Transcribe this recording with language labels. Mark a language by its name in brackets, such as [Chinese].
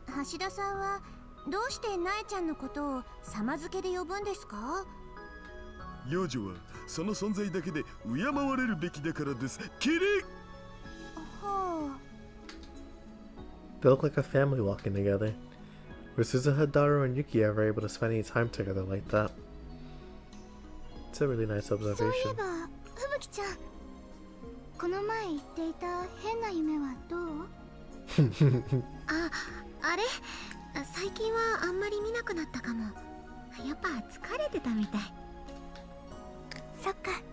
[Japanese] 橋田さんはどうしてナエちゃんのことを様付けで呼ぶんですか？幼女はその存在だけで敬われるべきだからです。キリ。はあ。 [English] They look like a family walking together. Were Suzuha, Daru, and Yuki ever able to spend any time together like that? It's a really nice [Japanese] そういえ [English] observation. [Japanese] ば、ふぶきちゃん。この前言っていた変な夢はどう？あれ？最近はあんまり見なくなったかも。やっぱ疲れてたみたい。そっか。